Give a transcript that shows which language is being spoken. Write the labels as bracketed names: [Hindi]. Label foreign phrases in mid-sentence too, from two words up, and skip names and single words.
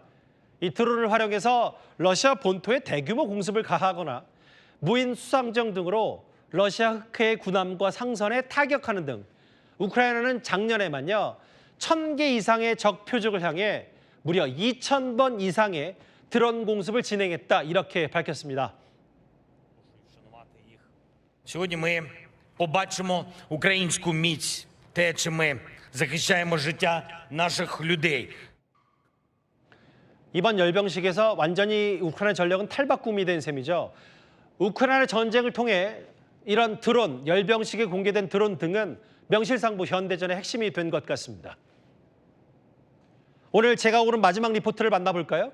[Korean] 이 드론을 활용해서 러시아 본토에 대규모 공습을 가하거나 무인 수상정 등으로 러시아 흑해의 군함과 상선에 타격하는 등 우크라이나는 작년에만요 1,000개 이상의 적 표적을 향해 무려 2,000번 이상의 드론 공습을 진행했다, 이렇게 밝혔습니다. [Ukrainian] Сьогодні ми побачимо українську міць, те, чи ми захищаємо життя наших людей. [Korean] 이번 열병식에서 완전히 우크라이나 전력은 탈바꿈이 된 셈이죠. 우크라이나 전쟁을 통해 이런 드론, 열병식에 공개된 드론 등은 명실상부 현대전의 핵심이 된 것 같습니다. 오늘 제가 오른 마지막 리포트를 만나볼까요?